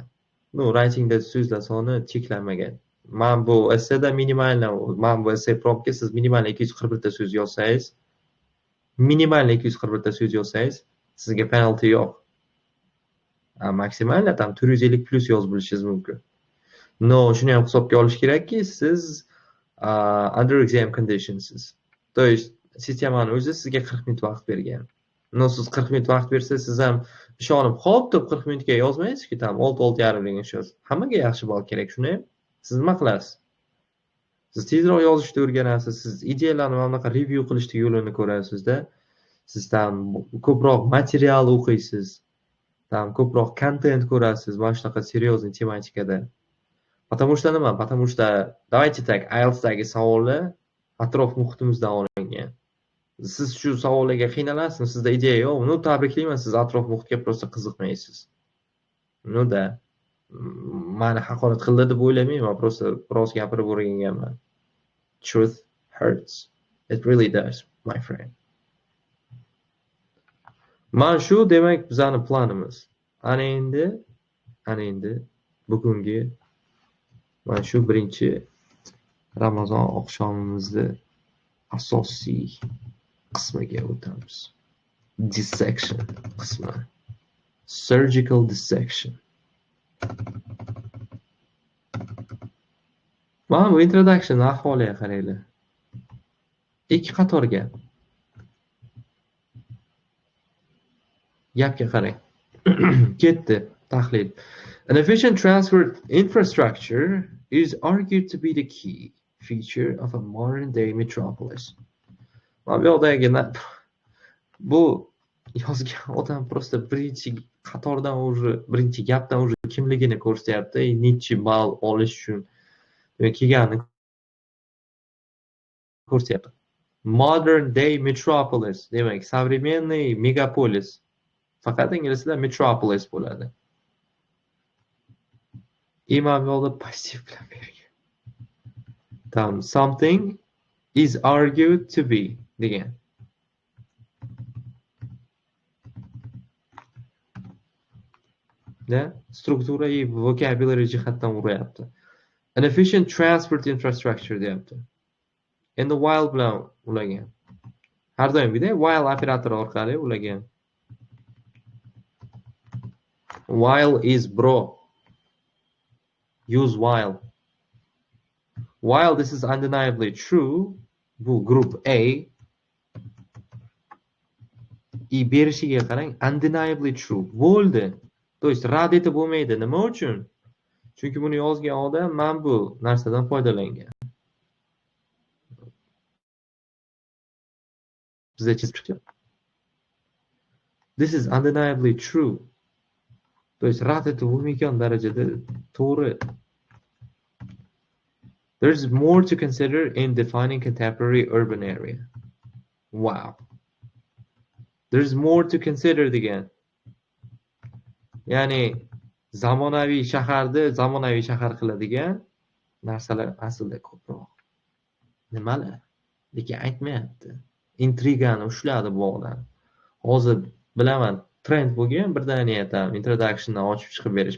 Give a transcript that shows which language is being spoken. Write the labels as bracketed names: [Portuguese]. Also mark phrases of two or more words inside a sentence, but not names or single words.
[Uzbek] No, writingda so'zlar soni cheklanmagan. Men bu essayda men bu [English] essay promptga [Uzbek] siz minimal 241 ta so'z yozsangiz, sizga penalty yo'q. Maksimal tam 450 plus yozib bo'lishingiz mumkin. No, shuni ham hisobga olish kerakki, siz [English] under exam conditionsiz. [Russian] To есть [Uzbek] sistemaning o'zi sizga 40 minut vaqt bergan. No, siz 40 minut vaqt bersa, siz ham ishonib, "Xo'p, deb 40 minutga yozmaysiz-ki, tam 6-6,5 ning ish yoz." Hammaga yaxshi ball kerak, shuni ham siz nima qilasiz? Siz tezroq yozishni o'rganasiz, siz ideyalarni mana bunaqa review qilishni yo'lini ko'rasiz-da. Siz tam ko'proq material o'qiysiz. Tam ko'proq content ko'rasiz, mana shunaqa [Russian] серьёзный тематикада. Потому что [Uzbek] nima? [Russian] Потому что давайте так, [Uzbek] IELTSdagi savollar atrof muhitimizdan olingan. Siz shu savollarga qiynalasiz, sizda ideya yo'q. Uni tabriklayman, siz atrof muhitga просто qiziqmaysiz. No da. Mani haqorat qildi deb o'ylamayman, просто biroz gapirib o'rganganman. [English] Truth hurts. It really does, my friend. [Uzbek] Mana shu demak bizning planimiz. Ana endi bugungi mana shu birinchi Ramazon oqshomimizni asosiy qismiga o'tamiz. Dissection qismi. [English] Surgical dissection. [Uzbek] Mana bu introduction ahvoliga qaranglar. 2 qator gap. Gapga qarang. Ketdi tahlil. [English] An efficient transport infrastructure is argued to be the key feature of a modern day metropolis. [Uzbek] Mana bu yoqdagi bu yozgan odam просто birinchi qatordan уже birinchi gapdan уже kimligini ko'rsatyapti. Nechi ball olish uchun kelganini ko'rsatyapti. [English] Modern day metropolis [Uzbek] demak [Russian] современный megapolis. [Uzbek] Faqat inglizda metropolis bo'ladi. Imam yo'lda passiv bilan bergan. Tam [English] something is argued to be [Uzbek] degan. Da struktura va vocabulary jihatdan uryapti. [English] An efficient transport infrastructure [Uzbek] deyapti. Endi while bilan ulagan. Har doimgidek while operatori orqali ulagan. [English] While is bro. Use while. While this is undeniably true, bu group A [Uzbek] berishiga qarang, [English] undeniably true bo'ldi. [Russian] To есть [Uzbek] rad etib bo'lmaydi. Nima uchun? Chunki buni yozgan odam men bu narsadan foydalangan. Bizda chizib chiqdi. [English] This is undeniably true. [Russian] To есть [Uzbek] rad etib bo'lmaydigan darajada to'g'ri. [English] There's more to consider in defining contemporary urban area. Wow. There's more to consider again. [Uzbek] Ya'ni zamonaviy shaharni zamonaviy shahar qiladigan narsalar aslida ko'proq. Nimalar? Lekin aytmayapti. Intrigani ushladi bu odam. Hozir bilaman, trend bo'lgan birdaniya tam introductiondan ochib chiqib berish.